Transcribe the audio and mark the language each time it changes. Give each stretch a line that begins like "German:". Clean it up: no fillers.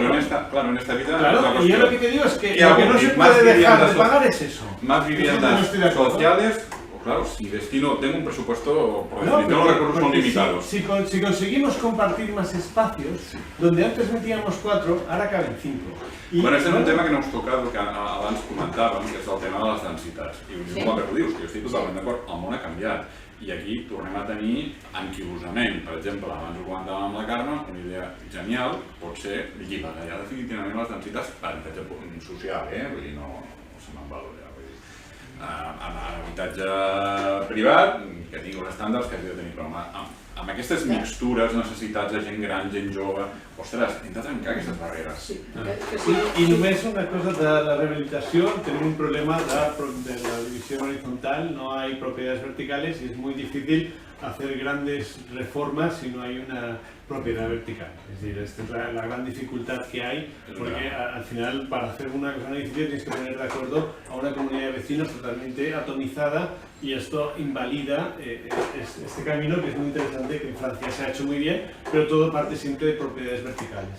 Spanish: Pero en esta vida... Claro, y yo lo que te digo es que lo que no se puede dejar de pagar es eso. Más viviendas sociales. Claro, si tengo un presupuesto, por definición los recursos son limitados. Si conseguimos compartir más espacios, donde antes metíamos 4, ahora caben 5.
Catalan: Bueno, este és un tema que no us toca, que abans comentàvem, que és el tema de les densitats. I és molt que ho dius, que jo estic totalment d'acord, el món ha canviat. I aquí tornem a tenir anquilosament. Per exemple, abans ho comentàvem amb la Carme, una idea genial pot ser equiparar definitivament les densitats per habitatge social, vull dir, no se me'n valora. En habitatge privat, que tingui els estàndards que hagi de tenir, però amb aquestes mixtures, necessitats de gent gran, gent jove, ostres, hem de trencar aquestes barreres. I només una cosa de la
Spanish: rehabilitació, tenim un problema de la división horizontal, no hay propiedades verticales y es muy difícil hacer grandes reformas si no hay una propiedad vertical. Es decir, esta es la gran dificultad que hay, porque al final para hacer una cosa en un edificio tienes que poner de acuerdo a una comunidad de vecinos totalmente atomizada y esto invalida este camino que es muy interesante, que en Francia se ha hecho muy bien, pero todo parte siempre de propiedades verticales.